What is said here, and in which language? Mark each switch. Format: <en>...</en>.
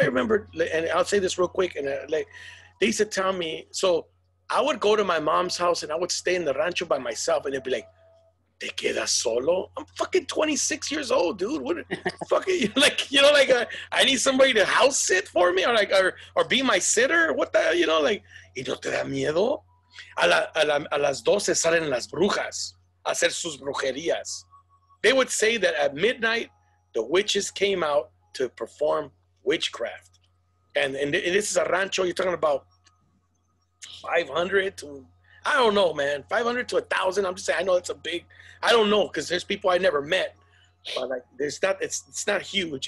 <en>I remember, and I'll say this real quick, and like they used to tell me. So I would go to my mom's house and I would stay in the rancho by myself, and they'd be like,</en> <es>"Te quedas solo?"</es> <en>I'm fucking 26 years old, dude. What fucking, like, you know, like I need somebody to house sit for me, or like or be my sitter. What the, you know, like,</en> <es>¿y no te da miedo? A las 12 salen las brujas a hacer sus brujerías.</es> <en>They would say that at midnight the witches came out to perform witchcraft, and this is a rancho. You're talking about 500 to, I don't know, man, 500 to 1,000. I'm just saying, I know it's a big, I don't know, because there's people I never met, but like, it's not huge.</en>